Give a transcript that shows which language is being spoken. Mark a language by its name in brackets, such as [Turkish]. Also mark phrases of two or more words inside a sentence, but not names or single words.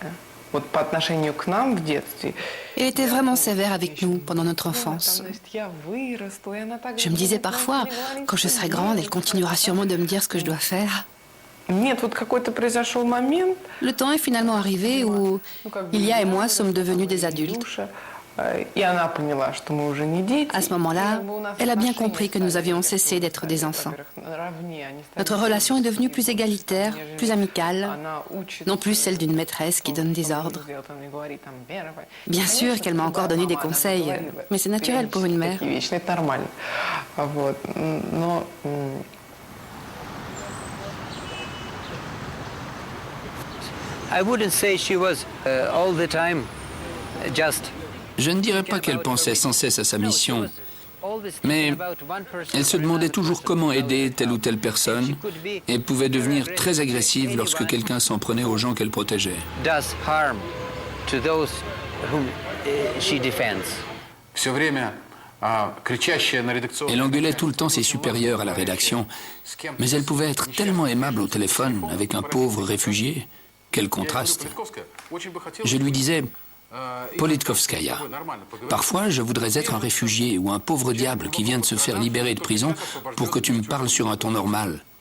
[Russian] Вот по отношению к нам в детстве. [French] Elle était vraiment sévère avec nous pendant notre enfance. Je me disais parfois, quand je serai grande, elle continuera sûrement de me dire ce que je dois faire. [Russian] Нет, вот какой-то произошел момент. [French] Le temps est finalement arrivé où Ilia et moi sommes devenus des adultes. [Russian] И она поняла, что мы уже не дети. [French] À ce moment-là, elle a bien compris que nous avions cessé d'être des enfants. Notre relation est devenue plus égalitaire, plus amicale, non plus celle d'une maîtresse qui donne des ordres. Bien sûr qu'elle m'a encore donné des conseils, mais c'est naturel pour une mère. [Russian] Это нормально. Вот. Но [English] I wouldn't say she was all the time just. [French] Je ne dirais pas qu'elle pensait sans cesse à sa mission, mais elle se demandait toujours comment aider telle ou telle personne et pouvait devenir très agressive lorsque quelqu'un s'en prenait aux gens qu'elle protégeait. [English] Does harm to those whom she defends. [Russian] Все время кричащая на редакционном... [French] Elle engueulait tout le temps ses supérieurs à la rédaction, mais elle pouvait être tellement aimable au téléphone avec un pauvre réfugié. Quel contraste. Je lui disais, Politkovskaya, parfois je voudrais être un réfugié ou un pauvre diable qui vient de se faire libérer de prison pour que tu me parles sur un ton normal.